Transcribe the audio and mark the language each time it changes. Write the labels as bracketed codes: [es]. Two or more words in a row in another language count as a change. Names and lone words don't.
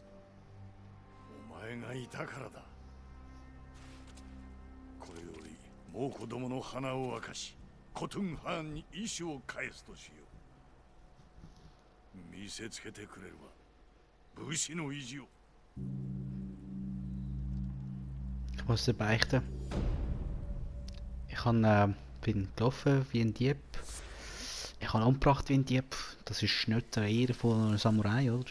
[ja] お前がいたからだ。これより猛虎どもの鼻を明かし、コトゥンハーンに意志を返すとしよう。見せつけてくれるわ、武士の意地を。 [de] Ich muss dir beichten. Ich bin gelaufen wie ein Dieb. Ich habe umgebracht wie ein Dieb. Das ist nicht der Ehre von einem Samurai, oder?